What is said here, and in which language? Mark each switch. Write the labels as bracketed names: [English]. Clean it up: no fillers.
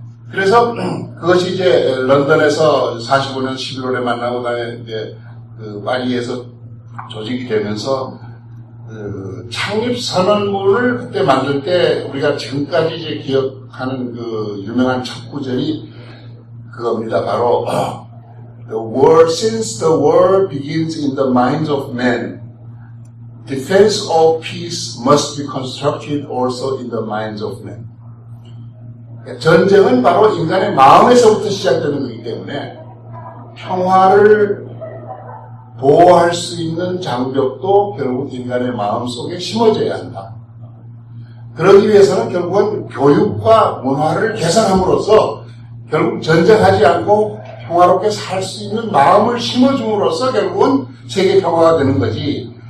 [Korean] 그래서 그것이 이제 런던에서 45년 11월에 만나고 그다음에 이제 파리에서 조직이 되면서 창립 선언문을 그때 만들 때 우리가 지금까지 이제 기억하는 유명한 첫 구절이 그겁니다. 바로 [English] since the war begins in the minds of men, defense of peace must be constructed also in the minds of men. [Korean] 전쟁은 바로 인간의 마음에서부터 시작되는 거기 때문에 평화를 보호할 수 있는 장벽도 결국 인간의 마음속에 심어져야 한다. 그러기 위해서는 결국은 교육과 문화를 개선함으로써 결국 전쟁하지 않고 평화롭게 살 수 있는 마음을 심어줌으로써 결국은 세계 평화가 되는 거지.